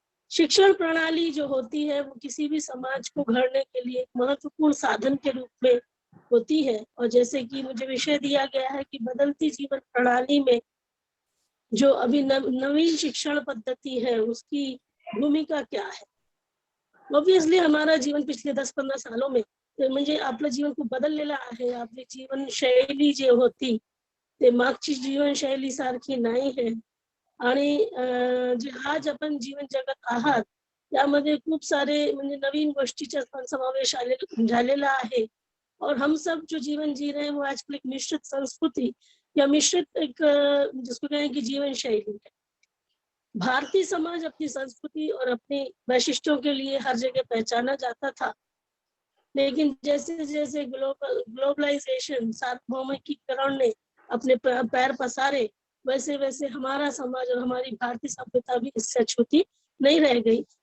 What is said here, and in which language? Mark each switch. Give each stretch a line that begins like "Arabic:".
Hindi: शिक्षण प्रणाली जो होती है वो किसी भी समाज को गढ़ने के लिए एक महत्वपूर्ण साधन के रूप में होती है। और जैसे कि मुझे विषय दिया गया है कि बदलती जीवन प्रणाली में जो अभी नवीन शिक्षण पद्धति है उसकी भूमिका क्या है। ऑब्वियसली हमारा जीवन पिछले 10-15 सालों में
Marathi: म्हणजे आपलं जीवन खूप बदललेलं आहे। आपली जीवनशैली जी होती ते मागची जीवनशैली सारखी नाही है, आणि जे आज आपण जीवन जगत आहात त्यामध्ये खूप सारे म्हणजे नवीन गोष्टीचा समावेश झालेला आहे।
Hindi: और हम सब जो जीवन जी रहे हैं वो आजकल एक मिश्रित संस्कृति या मिश्रित एक जिसको कहें कि जीवन शैली है। भारतीय समाज अपनी संस्कृति और अपनी वैशिष्ट्यों के लिए हर जगह पहचाना जाता था, लेकिन जैसे जैसे ग्लोबलाइजेशन सार्वभौमिकीकरण ने अपने पैर पसारे, वैसे वैसे हमारा समाज और हमारी भारतीय सभ्यता भी इससे छूती नहीं रह गई।